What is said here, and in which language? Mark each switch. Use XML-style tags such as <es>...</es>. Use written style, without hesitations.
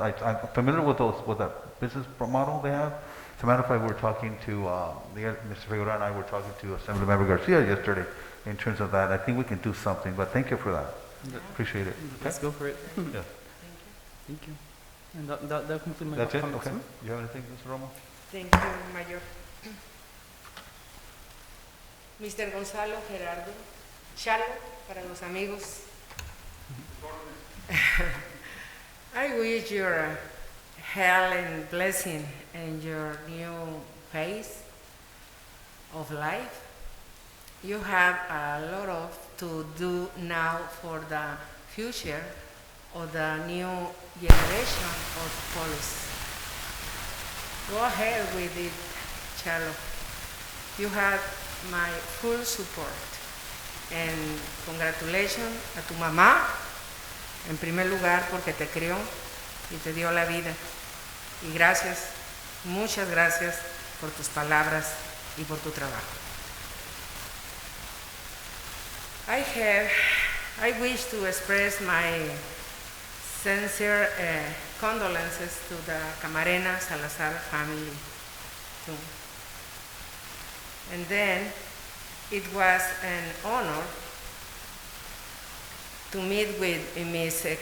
<en>I'm familiar with that business model they have. As a matter of fact, we were talking to, Mr. Figueroa and I were talking to Assemblymember Garcia yesterday in terms of that. I think we can do something, but thank you for that. Appreciate it. Let's go for it. Yeah. Thank you. And that'll conclude my That's it? comments. Okay. You have anything, Mr. Romo? Thank you, Mayor. Mr.</en> <es>Gonzalo Gerardo, Chalo, para los amigos.</es> <en>I wish your health and blessing in your new phase of life. You have a lot of to do now for the future of the new generation of police. Go ahead with it, Chalo. You have my full support. And congratulations</en> <es>a tu mamá, en primer lugar, porque te crió y te dio la vida. Y gracias, muchas gracias por tus palabras y por tu trabajo.</es> <en>I wish to express my sincere condolences to the Camarena Salazar family too. And then it was an honor to meet with Ms.</en>